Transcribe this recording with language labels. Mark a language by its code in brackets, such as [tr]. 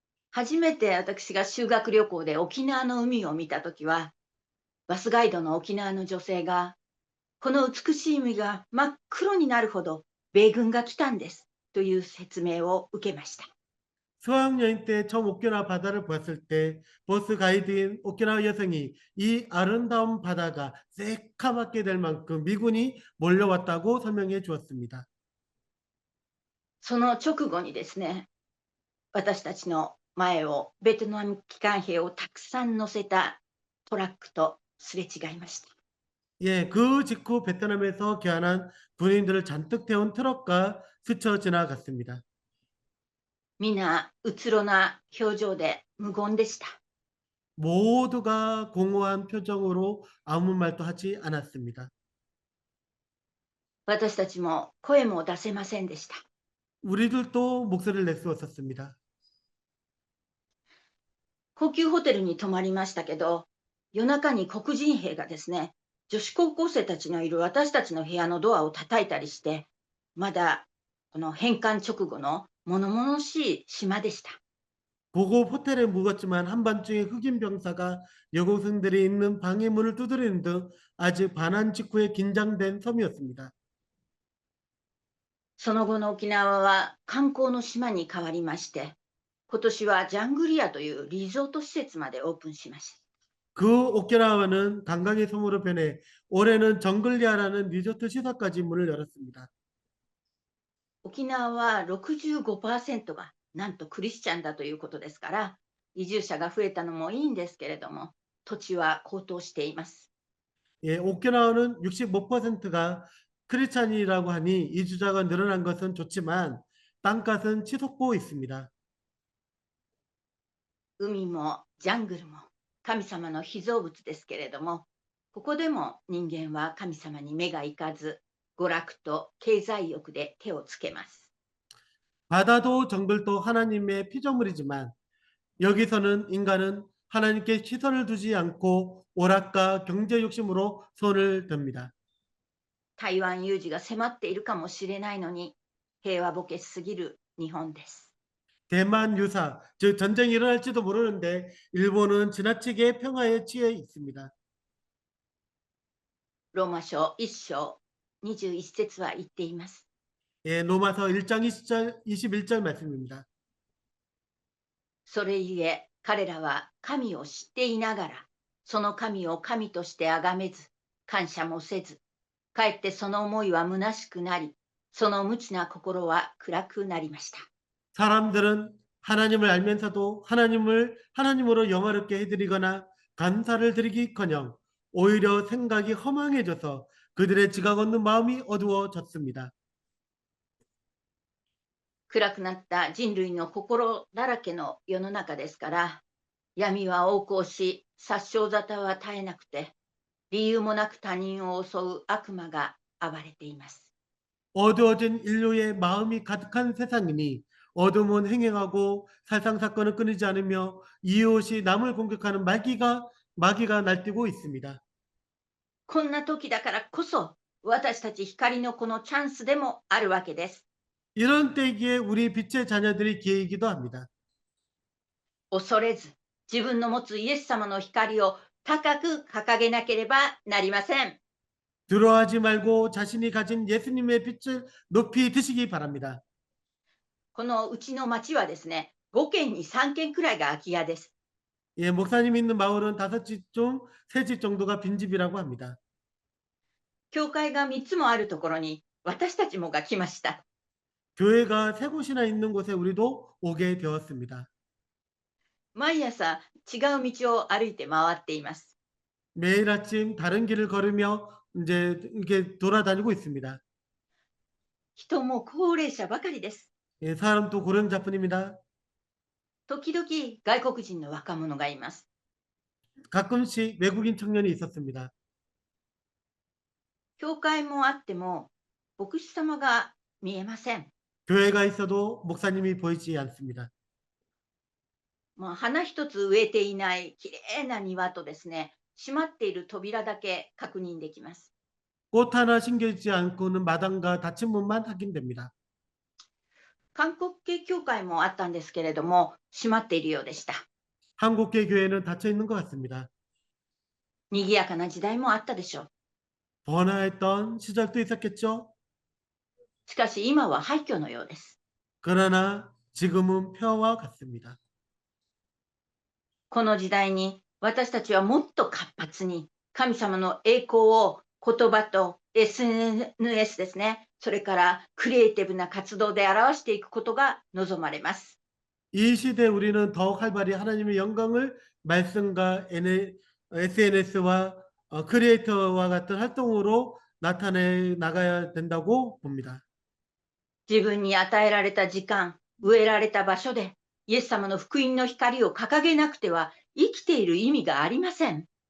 [ja] 初めて私が修学旅行で沖縄の海を見たときは、バスガイドの沖縄の女性が、この美しい海が真っ黒になるほど米軍が来たんですという説明を受けました。 [ko] 수학여행 때 처음 오키나와 바다를 보았을 때 버스 가이드인 오키나와 여성이 이 아름다운 바다가 새카맣게 될 만큼 미군이 몰려왔다고 설명해 주었습니다. [ja] その直後にですね、私たちの前をベトナム機関兵をたくさん乗せたトラックとすれ違いました。 [ko] 예, 그 직후 베트남에서 귀환한 군인들을 잔뜩 태운 트럭과 스쳐 지나갔습니다. [ja] 皆うつろな表情で無言でした。 [ko] 모두가 공허한 표정으로 아무 말도 하지 않았습니다. [ja] 私たちも声も出せませんでした。 [ko] 우리들도 목소리를 낼 수 없었습니다. [ja] 高級ホテルに泊まりましたけど、夜中に黒人兵がですね、女子高校生たちのいる私たちの部屋のドアを叩いたりして、まだこの返還直後の物々しい島でした。 [ko] 고급 호텔에 묵었지만 한밤중에 흑인 병사가 여고생들이 있는 방의 문을 두드리는 등 아직 반환 직후에 긴장된 섬이었습니다. [ja] その後の沖縄は観光の島に変わりまして、今年はジャングリアというリゾート施設までオープンしました。 [ko] 그 오키나와는 관광의 섬으로 변해 올해는 정글리아라는 리조트 시설까지 문을 열었습니다. [ja] 沖縄は65%がなんとクリスチャンだということですから、移住者が増えたのもいいんですけれども、土地は高騰しています。 [ko] 예, 오키나와는 65%가 크리스찬이라고 하니 이주자가 늘어난 것은 좋지만 땅값은 치솟고 있습니다. [ja] 海もジャングルも神様の被造物ですけれども、ここでも人間は神様に目がいかず、娯楽と経済欲で手をつけます。 [ko] 바다도 정글도 하나님의 피조물이지만 여기서는 인간은 하나님께 시선을 두지 않고 오락과 경제 욕심으로 손을 듭니다. [ja] 台湾有事が迫っているかもしれないのに、平和ボケすぎる日本です。 [ko] 대만 유사, 즉 전쟁이 일어날지도 모르는데 일본은 지나치게 평화에 취해 있습니다. [ja] ローマ書1章21節は言っています。 [ko] 예, 로마서 1장 21절 말씀입니다. [ja] それゆえ彼らは神を知っていながら、その神を神として崇めず、感謝もせず、かえってその思いは虚しくなり、その無知な心は暗くなりました。 [ko] 사람들은 하나님을 알면서도 하나님으로 영화롭게 해드리거나 감사를 드리기커녕 오히려 생각이 허망해져서 그들의 지각 없는 마음이 어두워졌습니다. [ja] 暗くなった人類の心だらけの世の中ですから、闇は横行し、殺傷沙汰は絶えなくて、理由もなく他人を襲う悪魔が暴れています。 [ko] 어두워진 인류의 마음이 가득한 세상이니 어둠은 행행하고 살상 사건은 끊이지 않으며 이웃이 남을 공격하는 마귀가 날뛰고 있습니다. [ja] こんな時だからこそ、私たち光の子のチャンスでもあるわけです。 [ko] 이런 때기에 우리 빛의 자녀들이 기회이기도 합니다. [ja] 恐れず、自分の持つイエス様の光を高く掲げなければなりません。 [ko] 두려워하지 말고 자신이 가진 예수님의 빛을 높이 드시기 바랍니다. [ja] このうちの町はですね、5軒に3軒くらいが空き家です。 [ko] 예, 목사님 있는 마을은 5집 중 3집 정도가 빈집이라고 합니다. [ja] 教会が3つもあるところに私たちもが来ました。 [ko] 교회가 3곳이나 있는 곳에 우리도 오게 되었습니다. [ja] 毎朝違う道を歩いて回っています。 [ko] 매일 아침 다른 길을 걸으며 이제 이렇게 돌아다니고 있습니다. [ja] 人も高齢者ばかりです。 [ko] 예, 사람도 고령자뿐입니다. [ja] 時々外国人の若者がいます。 [ko] 가끔씩 외국인 청년이 있었습니다. [ja] 教会もあっても牧師様が見えません。 [ko] 교회가 있어도 목사님이 보이지 않습니다. [ja] 花一つ植えていないきれいな庭とですね、閉まっている扉だけ確認できます。 [ko] 꽃 하나 심겨있지 않고는 마당과 닫힌 문만 확인됩니다. [ja] 韓国系教会もあったんですけれども、閉まっているようでした。 [ko] 한국계 교회는 닫혀 있는 것 같습니다. [ja] 賑やかな時代もあったでしょう。 [ko] 번화했던 시절도 있었겠죠. [ja] しかし今は廃墟のようです。 [ko] 그러나 지금은 폐허와 같습니다. [ja] この時代に私たちはもっと活発に神様の栄光を言葉と SNS ですね、それからクリエイティブな活動で表していくことが望まれます。 [ko] 이 시대에 우리는 더욱 활발히 하나님의 영광을 말씀과 SNS와 크리에이터와 같은 활동으로 나타내 나가야 된다고 봅니다. [ja] 自分に与えられた時間、植えられた場所でイエス様の福音の光を掲げなくては生きている意味がありません。